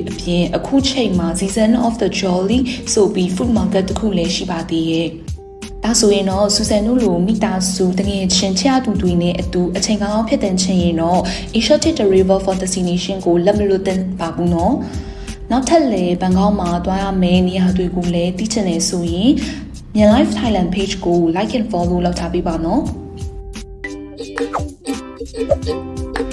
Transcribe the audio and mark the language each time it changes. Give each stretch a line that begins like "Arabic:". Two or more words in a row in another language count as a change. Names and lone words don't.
Burmese: အပြင်အခုချိန်မှာ Season of the Jolly ဆိုပြီး
English: food market
Burmese: တစ်ခုလည်းရှိပါသေးရဲ့ဒါဆိုရင်တော့စူဆန်တို့လိုမိသားစုတကယ်ချင်းချတူတွေနဲ့အတူအချိန်ကောင်းဖြစ်တဲ့ချင်းရင်တော့ Asiatic River for Destination ကိုလက်မလွတ်တင်ပါဘူးနော်နောက်ထပ်လည်းဘန်ကောက်မှာသွားရမယ့်နေရာတွေကိုလည်းသိချင်နေဆိုရင်မြန် Live Thailand page ကို
English: like and follow
Burmese: လုပ်ထားပေးပါနော်